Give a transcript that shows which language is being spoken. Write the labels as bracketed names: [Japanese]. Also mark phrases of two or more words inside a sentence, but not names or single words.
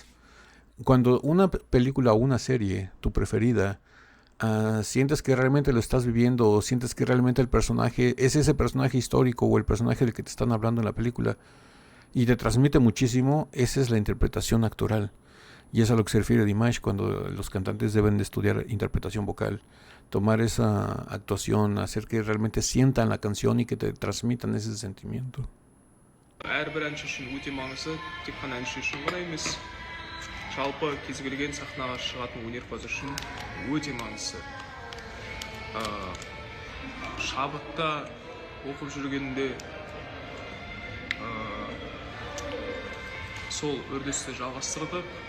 [Spanish] Cuando una película o una serie, tu preferida, sientes que realmente lo estás viviendo o sientes que realmente el personaje es ese personaje histórico o el personaje del que te están hablando en la película y te transmite muchísimo, esa es la interpretación actoral. Y es a lo que se refiere Dimash cuando los cantantes deben de estudiar interpretación vocal, tomar esa actuación, hacer que realmente sientan la canción y que te transmitan ese sentimiento. [Kazakh] әрбір әнші үшін өте маңызды, тек қана әнші үшін ғана емес, жалпы кез келген сахнаға шығатын өнерпаз үшін өте маңызды. Шабытта оқып жүргенде сол үрдісті жалғастырдық.